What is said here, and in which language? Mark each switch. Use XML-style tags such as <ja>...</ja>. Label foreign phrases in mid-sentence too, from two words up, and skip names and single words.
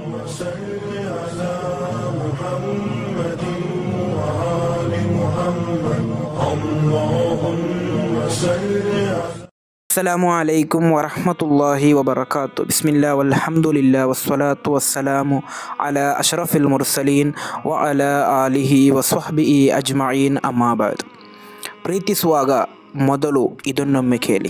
<ar>صل على محمد وآل محمد اللهم صل على السلام عليكم ورحمة الله وبركاته. بسم الله والحمد لله والصلاة والسلام على أشرف المرسلين وعلى آله وصحبه أجمعين أما بعد.</ar> <kn>ಪ್ರೀತಿಸುವಾಗ ಮೊದಲು ಇದನ್ನೊಮ್ಮೆ ಕೇಳಿ.</kn>